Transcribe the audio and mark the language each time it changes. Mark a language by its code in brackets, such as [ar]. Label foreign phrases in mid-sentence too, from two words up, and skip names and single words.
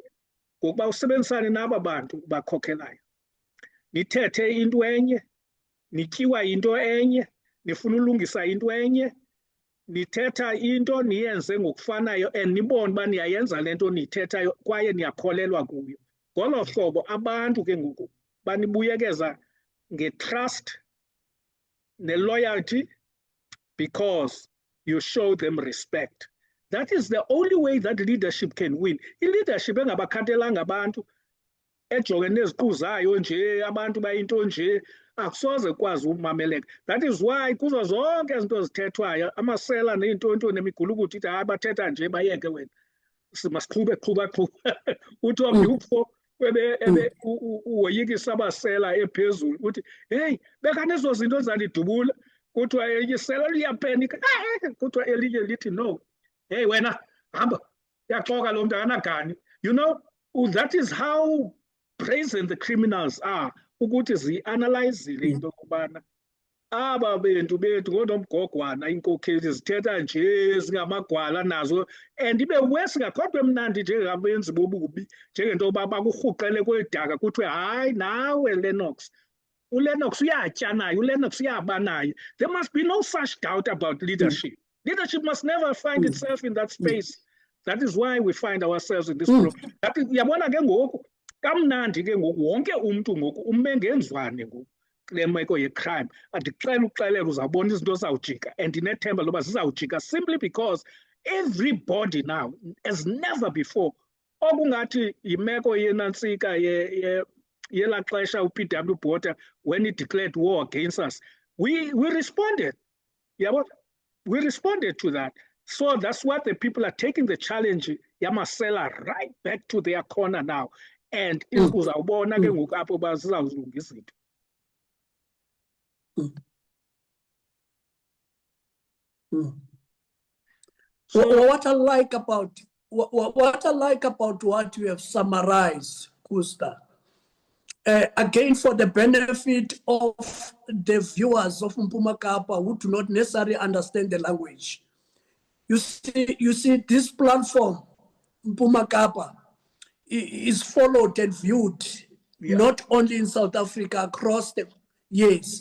[xh] Ngokuba usebenzisane naba bantu bakhokhelayo, nithethe into enye, nityiwa into enye, nifuna ulungisa into enye, nithetha into niyenze ngokufanayo and nibone uba niyayenza le nto niyithethayo kwaye niyakholelwa kuyo. Ngolo hlobo abantu ke ngoku banibuyekeza nge-trust ne-loyalty [en] because you show them respect. That is the only way that leadership can win. [xh] I-leadership engabakhathalanga abantu, ejongene neziqu zayo nje, abantu bayinto nje, akusoze kwazi umameleka. [en] That is why [xh] kuzo zonke izinto zithethwayo amasela ney'ntonto nemigulukudu ithi hayi bathetha nje bayeke wena masiqhube qhuba. Uthi omnye ukho uwoyikisa abasela ephezulu uthi heyi bekane ezo zinto zandidubula, kuthiwa isela liyapenika, kuthiwa elinye lithi no, hey wena hamba yaxoka lo mntu akanagani. [en] You know, that is how brazen the criminals are, [xh] ukuthi zi-analyzile into yokubana aba bethu ngonomgogwana iinkokheli zithetha nje zingamagwala nazo, and ibe wesingakhodwa emnandi njengabenzi bobubi njengento yoba bakurhuqele kwedaka kuthiwe hayi nawe Lennox, uLennox uyatya naye, uLennox uyaba naye. [en] There must be no such doubt about leadership. Leadership must never find itself in that space. That is why we find ourselves in this problem. [xh] Yabona ke ngoku kamnandi ke ngoku wonke umntu ngoku ume ngenzwane ngoku kule meko ye-crime. Andixela ukuxelela uzawubona izinto zawujika and ndinethemba loba zizawujika [en] simply because everybody now, as never before, [xh] okungathi yimeko yeNantsika yelaa xesha u-P.W. [en] Botha when he declared war against us, we responded. Yabona, we responded to that. So that's what the people are taking the challenge, Yamasela, right back to their corner now. [xh] and uzawubona ke ngoku apho uba zizawuzilunga izinto. [en] What I like about what you have summarized, Kusta, again, for the benefit of the viewers of Mpuma Kapa who do not necessarily understand the language, you see this platform, Mpuma Kapa, is followed and viewed not only in South Africa, across the years.